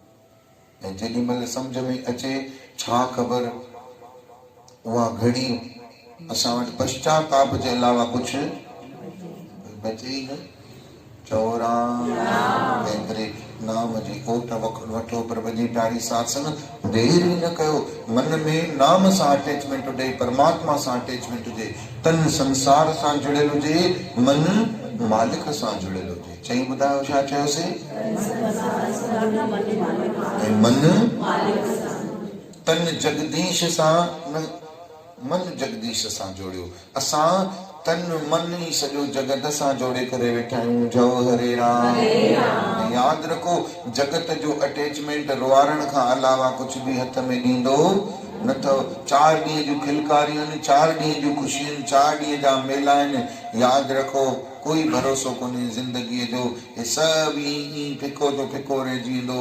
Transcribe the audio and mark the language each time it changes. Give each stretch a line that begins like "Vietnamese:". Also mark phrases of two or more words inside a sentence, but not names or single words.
Sindhi: ऐं जेॾी महिल सम्झ में अचे, छा ख़बर उहा घड़ी असां वटि पश्चाताप जे अलावा कुझु बचे ई न। चओ राम। तंहिं करे नाम जी ओट वठो। प्रभु जी प्यारी सासन, देर ई न कयो। मन में नाम सां अटैचमेंट हुजे, परमात्मा सां अटैचमेंट हुजे, तन संसार सां जुड़ियल हुजे, मन मालिक सां जुड़ियल हुजे। चई ॿुधायो छा चयोसीं? मन तन जगदीश सां न, मन जगदीश सां जोड़ियो। असां तन मन ई सॼो जगत सां जोड़े करे वेठा आहियूं। जय हरे राम। यादि रखो, जगत जो अटैचमेंट रुआरण खां अलावा कुझु बि हथ में ॾींदो न अथव। 4 ॾींहं जूं खिलकारियूं आहिनि, 4 ॾींहं जूं ख़ुशियूं आहिनि, 4 ॾींहं जा मेला आहिनि। यादि रखो, कोई भरोसो कोन्हे ज़िंदगीअ जो। हे सभु ईअं फिको जो फिको रहिजी वेंदो।